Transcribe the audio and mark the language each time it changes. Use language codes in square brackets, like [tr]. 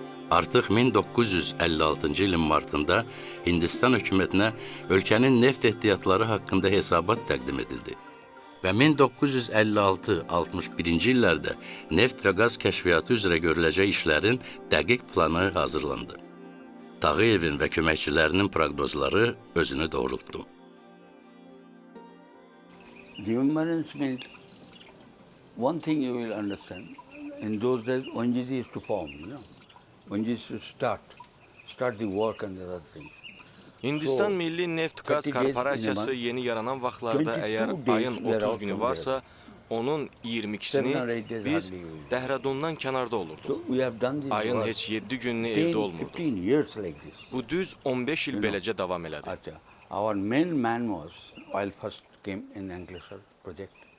[az] Artıq 1956-cı ilin martında Hindistan hökumətinə ölkənin neft ehtiyatları haqqında hesabat təqdim edildi və 1956-61-ci illərdə neft və qaz kəşfiyyatı üzrə görüləcək işlərin dəqiq planı hazırlandı. Tağıyevin və köməkçilərinin proqnozları özünü doğrultdu. [en] Remembrance means one thing you will understand. In those days, ONGC used to form, ONGC used to start the work and the other things. [az] Hindistan Milli Neft Qaz Korporasiyası yeni yaranan vaxtlarda əgər ayın 30 günü varsa, onun 22-sini biz Dehradundan kənarda olurduq. Ayın heç 7 gününü evdə olmurduq. Bu düz 15 il beləcə davam elədi. [en] Our main man was, while first came in Ankleshwar project,